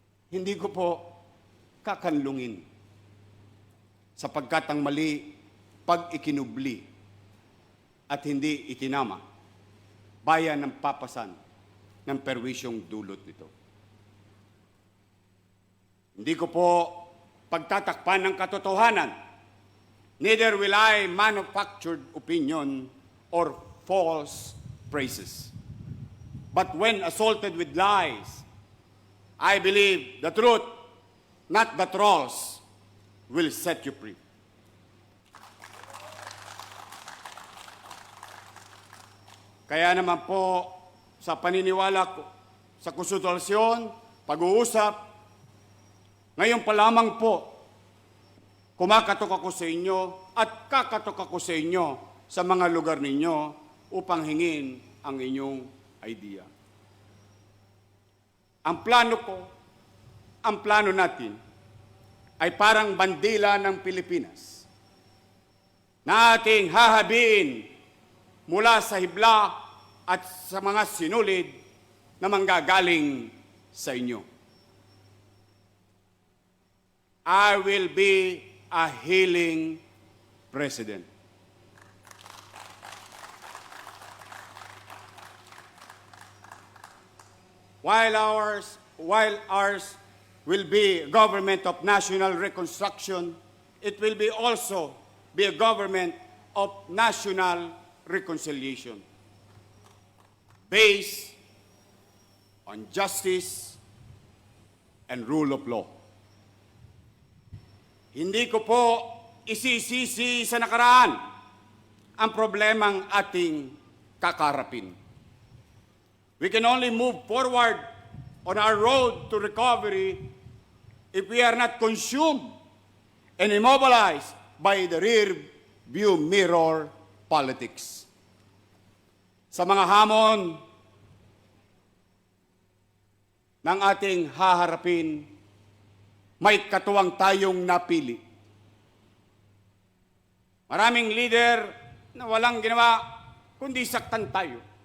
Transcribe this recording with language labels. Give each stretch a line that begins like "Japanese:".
Filipino: Hindi ko po kakanlungin sapagkat ang mali pag ikinubli at hindi itinama, bayan ng papasan ng perwisyong dulot nito. Hindi ko po pagtatakpan ng katotohanan.
English: Neither will I manufactured opinion or false praises. But when assaulted with lies, I believe the truth, not the trolls, will set you free.
Filipino: Kaya naman po, sa paniniwala ko, sa konsultasyon, pag-uusap, ngayon pa lamang po, kumakatok ako sa inyo at kakatok ako sa inyo sa mga lugar ninyo upang hingin ang inyong idea. Ang plano ko, ang plano natin, ay parang bandila ng Pilipinas na ating hahabiin mula sa hibla at sa mga sinulid na manggagaling sa inyo.
English: I will be a healing president. While ours will be a government of national reconstruction, it will be also be a government of national reconciliation based on justice, and rule of law.
Filipino: Hindi ko po isisisi sa nakaraan ang problemang ating kakarapin.
English: We can only move forward on our road to recovery if we are not consumed and immobilized by the rear view mirror politics.
Filipino: Sa mga hamon ng ating haharapin, may katuwang tayong napili. Maraming leader na walang ginawa kundi saktan tayo.